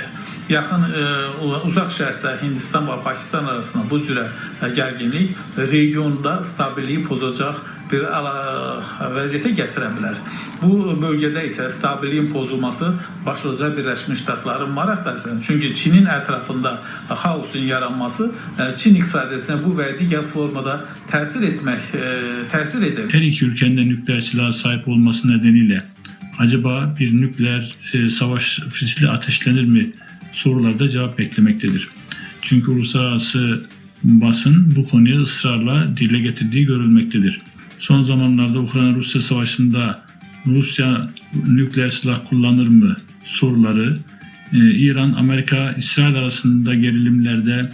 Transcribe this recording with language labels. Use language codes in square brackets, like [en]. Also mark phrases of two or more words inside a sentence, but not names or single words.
[az] Yaxın uzaq şərqdə Hindistan və Pakistan arasında bu cürə gərginlik regionda stabilliyi pozacaq bir vəziyyətə gətirə bilər. Bu bölgədə isə stabilliyin pozulması başlıca Birləşmiş Ştatların maraq dairəsində. Çünki Çinin ətrafında xaosun yaranması Çin iqtisadiyyatına bu və digər formada təsir edir. [tr] Her iki ülkenin de nükleer silaha sahip olması nedeniyle acaba bir nükleer savaş fitili ateşlenir mi sorularda cevap beklemektedir. Çünkü uluslararası basın bu konuyu ısrarla dile getirdiği görülmektedir. Son zamanlarda Ukrayna-Rusya savaşında Rusya nükleer silah kullanır mı soruları, İran, Amerika, İsrail arasında gerilimlerde